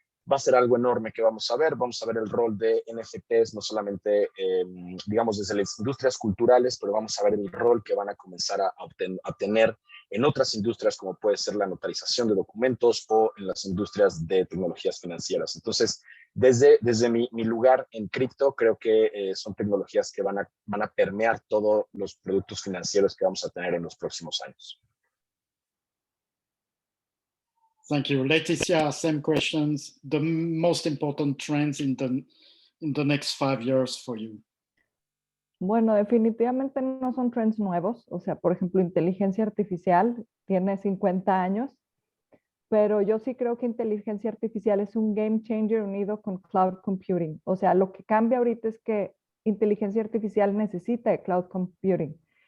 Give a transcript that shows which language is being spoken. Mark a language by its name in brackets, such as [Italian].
[Spanish] Va a ser algo enorme que vamos a ver el rol de NFTs, no solamente, digamos, desde las industrias culturales, pero vamos a ver el rol que van a comenzar a tener en otras industrias, como puede ser la notarización de documentos o en las industrias de tecnologías financieras. Entonces, desde mi lugar en cripto, creo que son tecnologías que van a permear todos los productos financieros que vamos a tener en los próximos años. [English] Thank you. Leticia, same questions. The most important trends in the next 5 years for you. [Spanish] Bueno, definitivamente no son trends nuevos. O sea, por ejemplo, inteligencia artificial tiene 50 años, pero yo sí creo que inteligencia artificial es un game changer unido con cloud computing. O sea, lo que cambia ahorita es que inteligencia artificial necesita de cloud computing.